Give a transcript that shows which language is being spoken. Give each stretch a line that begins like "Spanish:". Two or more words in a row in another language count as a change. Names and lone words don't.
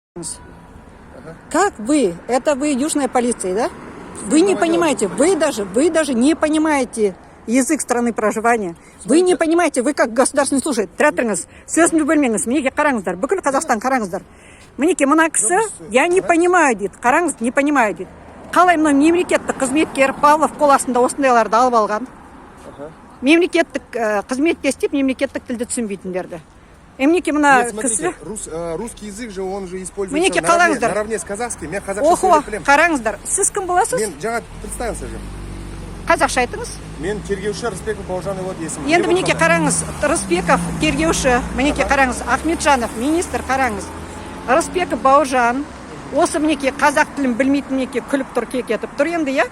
Russian: Как вы? Это вы южная полиция, да? Вы не понимаете, вы даже не понимаете язык страны проживания. Вы не понимаете, вы как государственный служащий.
Kazakh: Тірәтіріңіз, сөзімді бөлмеңіз, мінеке қараңыздар, бүкіл Қазақстан қараңыздар. Мінеке мына кісі,
Russian: я не понимаю
Kazakh: дейді, қараңыз,
Russian: не понимаю
Kazakh: дейді. Қалай мына мемлекеттік қызметкер Павлов қол астында осындайларды алып алған? Мемлекеттік қызметте істеп, мемлекеттік тілді түсінбейтіндерді. Мінеке мына кісі...
Russian: Русский язык же, он же используется наравне с казахским.
Kazakh: Мен қазақша сөйлеп білемін. Қараңыздар, сіз кім боласыз? Мен жаңа
Russian: представился же.
Kazakh: Қазақша айтыңыз. Мен тергеуші Рысбеков Бауыржан вот есімім. Енді мінеке қараңыз, Рысбеков тергеуші, мінеке қараңыз, Ахметжанов министр қараңыз. Рысбеков Бауыржан, осы мінеке қазақ тілін білмейтін мінеке күліп тұр, кекетіп тұр енді, я?